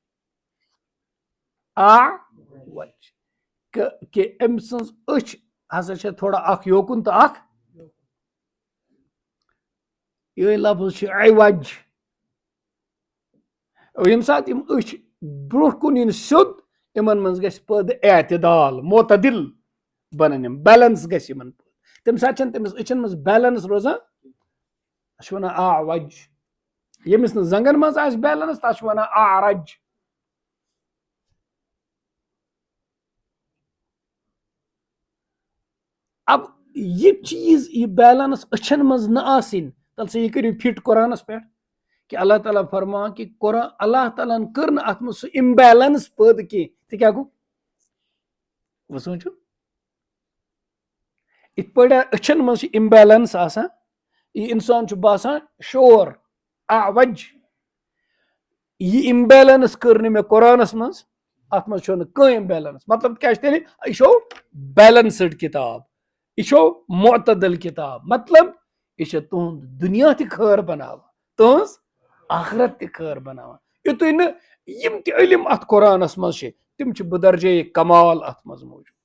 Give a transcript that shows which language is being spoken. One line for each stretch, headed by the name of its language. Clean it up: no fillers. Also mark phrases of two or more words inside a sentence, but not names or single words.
Kashmiri: کہِ أمۍ سٕنٛز أچھ ہسا چھِ تھوڑا اکھ یوکُن تہٕ اکھ یِہوے لفظ چھُ عوج ییٚمہِ ساتہٕ یِم أچھ برونٛٹھ کُن یِن سیوٚد یِمن منٛز گژھِ پٲدٕ اعتدال معتدل بنن یِم بیلنس گژھِ یِمن تمہِ ساتہٕ چھنہٕ تٔمِس أچھن منٛز بیلنس روزان تَتھ چھِ وَنان اعوج ییٚمِس نہٕ زنٛگن منٛز آسہِ بیلنس تَتھ چھِ وَنان اعرج اب یہِ چیٖز یہِ بیلنس أچھن منٛز نہ آسٕنۍ تَلہٕ سا یہِ کٔرِو فِٹ قرآنس پٮ۪ٹھ کہِ اللہ تعالیٰ فرمان کہِ قرآن اللہ تعالیٰ ہن کٔر نہٕ اَتھ منٛز سُہ اِمبیلنس پٲدٕ کینٛہہ تہِ کیٛاہ گوٚو وۄنۍ سوٗنٛچِو یِتھ پٲٹھۍ أچھن منٛز چھِ اِمبیلنس آسان یہِ اِنسان چھُ باسان شور اعوج یہِ اِمبیلنس کٔر نہٕ مےٚ قرآنس منٛز اَتھ منٛز چھُنہٕ کٕہٕنۍ اِمبیلنس مطلب کیٛاہ چھُ تیٚلہِ یہِ چھو بیلنسٕڈ کِتاب یہِ چھو معتدل کِتاب مطلب یہِ چھِ تُہُنٛد دُنیا تہِ خٲر بناوان تُہنٛز آخرت تہِ خٲر بناوان یِتُے نہٕ یِم تہِ علم اَتھ قرآنس منٛز چھِ تِم چھِ بدرجے کمال اَتھ منٛز موٗجوٗد